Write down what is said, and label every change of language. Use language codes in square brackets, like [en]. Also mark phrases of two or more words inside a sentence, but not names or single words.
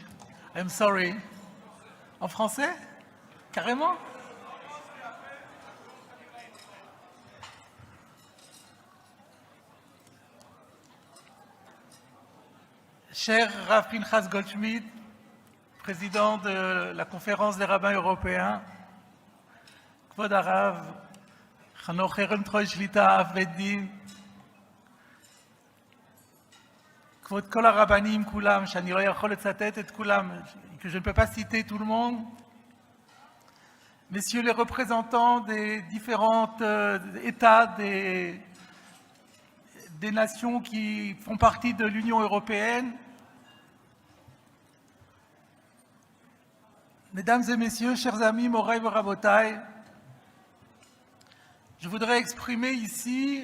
[en] I'm sorry. [fr] En français? Carrément? Cher Rav Pinchas Goldschmidt, président de la conférence des rabbins européens, [he] כבוד הרב, Chanoch Herem Troy שליט"א אב בית דין, כבוד כל הרבנים כולם, שאני לא יכול לצטט את כולם, [fr] que je ne peux pas citer tout le monde, messieurs les représentants des différents États des nations qui font partie de l'Union européenne, mesdames et messieurs, chers amis, Morai et Rabotai, je voudrais exprimer ici